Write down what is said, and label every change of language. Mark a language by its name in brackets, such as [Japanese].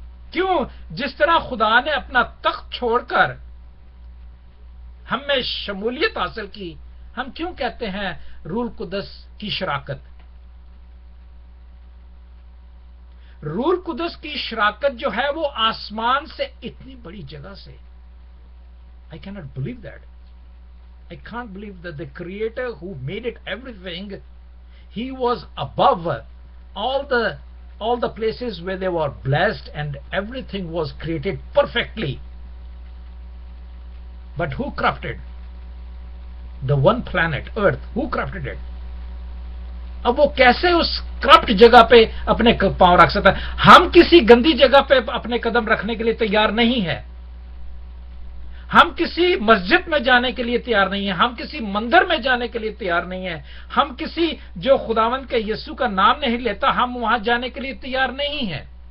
[Urdu] کیوں؟ جس طرح خدا نے اپنا تخت چھوڑ کر ہم میں شمولیت حاصل کی، ہم کیوں کہتے ہیں روح القدس کی شراکت؟ روح القدس کی شراکت جو ہے وہ آسمان سے اتنی بڑی جگہ سے، [English] I cannot believe that. I can't believe that the creator who made it everything, he was above all the places where they were blessed and everything was created perfectly. But who crafted the one planet, Earth? Who crafted it? [Urdu] اب وہ کیسے اس corrupt جگہ پہ اپنے پاؤں رکھ سکتا ہے؟ ہم کسی گندی جگہ پہ اپنے قدم رکھنے کے لیے تیار نہیں ہے، ہم کسی مسجد میں جانے کے لیے تیار نہیں ہیں، ہم کسی مندر میں جانے کے لیے تیار نہیں ہیں، ہم کسی جو خداوند کے یسوع کا نام نہیں لیتا ہم وہاں جانے کے لیے تیار نہیں ہیں۔